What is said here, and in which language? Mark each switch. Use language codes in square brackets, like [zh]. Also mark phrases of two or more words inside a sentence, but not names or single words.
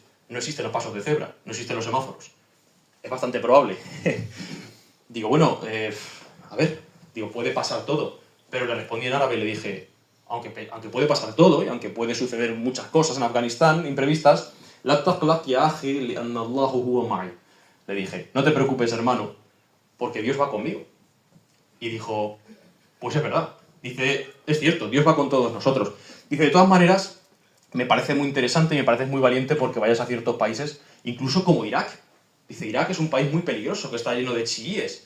[es] No existen los pasos de cebra, no existen los semáforos. Es bastante probable. Digo: bueno, a ver, digo, puede pasar todo. Pero le respondí en árabe y le dije: aunque puede pasar todo, y aunque puede suceder muchas cosas en Afganistán, imprevistas, [ar] لا تقلق يا أخي لأن الله هو معي. [es] Le dije: no te preocupes, hermano, porque Dios va conmigo. Y dijo: pues es verdad. Dice: es cierto, Dios va con todos nosotros. Dice: de todas maneras, me parece muy interesante y me parece muy valiente porque vayas a ciertos países, incluso como Irak. Dice: Irak es un país muy peligroso, que está lleno de chiíes.